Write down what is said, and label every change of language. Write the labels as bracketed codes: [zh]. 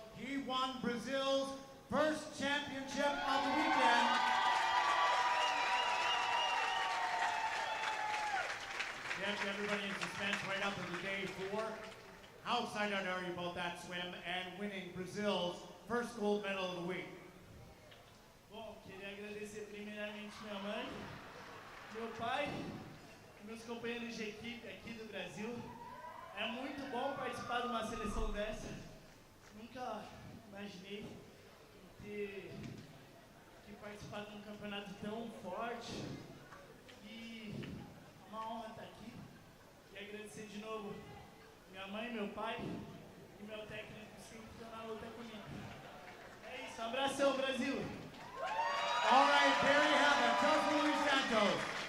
[en] He won Brazil's first championship of the weekend. Kept everybody in suspense right up to the day 4. How excited are you about that swim and winning Brazil's first gold medal of the week? [pt] Bom, queria agradecer primeiramente minha mãe, meu pai e meus companheiros de equipe aqui do Brasil. É muito bom participar de uma seleção dessa. Nunca imaginei ter que participar de um campeonato tão forte. E é uma honra estar aqui. E agradecer de novo minha mãe, meu pai e meu técnico sempre que estão na luta comigo. É isso, abração, Brasil! [en] All right, there you have it, Celso Luis Santos.